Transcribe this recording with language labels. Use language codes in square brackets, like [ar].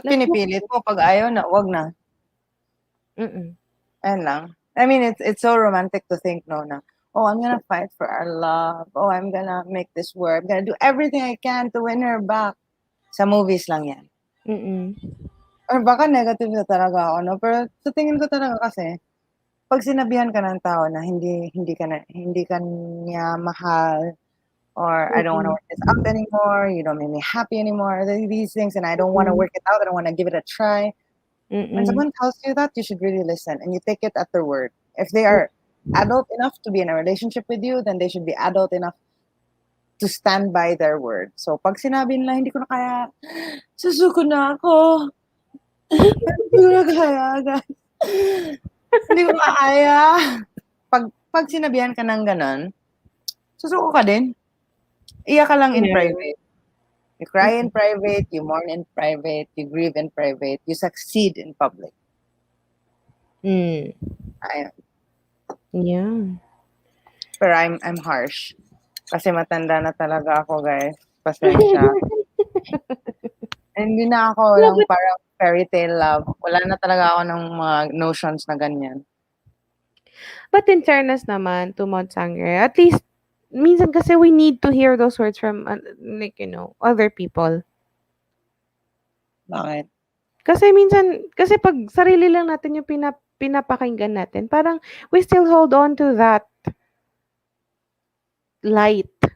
[en] Let go. [tl] pinipilit mo pag ayaw na, wag na. Mm. Ayan lang. [en] I mean, it's so romantic to think, no, na, oh, I'm gonna fight for our love. Oh, I'm gonna make this work. I'm gonna do everything I can to win her back. [tl] Sa movies lang yan. Mm. Or baka negative na talaga ako, no? Pero sa tingin ko talaga kasi, pag sinabihan ka ng tao na hindi ka niya mahal, or [en] I don't want to Mm. work this out anymore, you don't make me happy anymore, these things, and I don't want to Mm. work it out, I don't want to give it a try. When Mm. someone tells you that, you should really listen and you take it at their word. If they are adult enough to be in a relationship with you, then they should be adult enough to stand by their word. [tl] So, pag sinabi nila, hindi ko na kaya, susuko na ako. Hindi ko na kaya, guys. Hindi ko na kaya. Pag sinabihan ka ng ganon, susuko ka din. Iyak ka lang in [en] Yeah. private. You cry in private, you mourn in private, you grieve in private, you succeed in public. Mm. [tl] Ayun. [en] Yeah. [tl] Pero [en] I'm harsh. [tl] Kasi matanda na talaga ako, guys. Pasensya. Hindi na ako [en] No, [tl] yung [en] but parang fairy tale love. [tl] Wala na talaga ako ng mga notions na ganyan. [en] in fairness naman to Mount Sangre, at least [tl] minsan kasi [en] we need to hear those words from like other people. [tl] Bakit? Kasi minsan kasi pag sarili lang natin yung pinapakinggan natin, parang [en] we still hold on to that light.